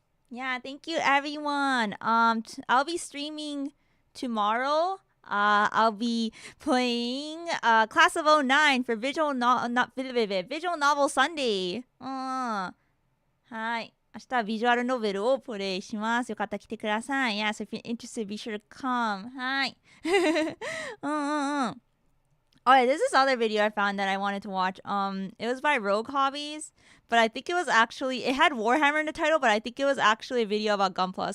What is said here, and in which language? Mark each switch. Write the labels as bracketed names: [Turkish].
[English] Yeah, thank you everyone. I'll be streaming tomorrow. I'll be playing Class of 09 for Visual Novel Sunday. [Japanese] はい。明日はビジュアルノベルをプレイします。よかったら来てください。 Yeah, so if you're interested, be sure to come. はい。 [English] Oh yeah, there's this other video I found that I wanted to watch. It was by Rogue Hobbies, but I think it was actually, it had Warhammer in the title, but I think it was actually a video about Gunpla.